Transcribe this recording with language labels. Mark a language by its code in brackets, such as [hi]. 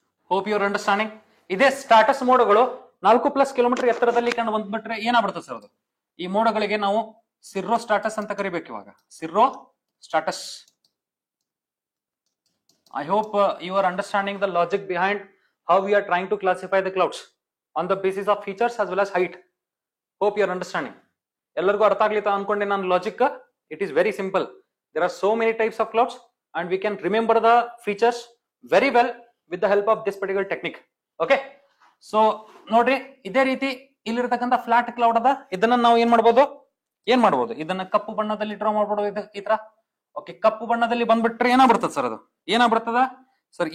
[en] Hope your understanding. [kn] ಇದೇ status ಮೋಡಗಳು 4+ kilometre ಎತ್ತರದಲ್ಲಿ ಕಂಡು ಬಂದ್ಬಿಟ್ರೆ ಏನಾಗ್ಬಿಡುತ್ತೆ ಸರ್? ಅದು ಈ ಮೋಡಗಳಿಗೆ ನಾವು ಸಿರ್ರೋ ಸ್ಟಾಟಸ್ ಅಂತ ಕರಿಬೇಕು. ಇವಾಗ ಸಿರ್ರೋ status. [en] I hope you are understanding the logic behind how we are trying to classify the clouds on the basis of features as well as height. Hope you are understanding. [kn] ಎಲ್ಲರಿಗೂ ಅರ್ಥ ಆಗ್ಲಿತ್ತ ಅನ್ಕೊಂಡೆ ನಾನು logic. [en] It is very simple. There are so many types of clouds and we can remember the features very well with the help of this particular technique. Okay, so [kn] ನೋಡ್ರಿ, ಇದೇ ರೀತಿ ಇಲ್ಲಿರ್ತಕ್ಕಂಥ flat cloud ಅದ. ಇದನ್ನ ನಾವು ಏನ್ ಮಾಡ್ಬೋದು, ಇದನ್ನ ಕಪ್ಪು ಬಣ್ಣದಲ್ಲಿ ಡ್ರಾ ಮಾಡ್ಬೋದು ಈ ತರ. ಓಕೆ, ಕಪ್ಪು ಬಣ್ಣದಲ್ಲಿ ಬಂದ್ಬಿಟ್ರೆ ಏನಾಗ್ಬಿಡ್ತದ ಸರ್? ಅದು ಏನಾಗ್ಬಿಡ್ತದ ಸರ್?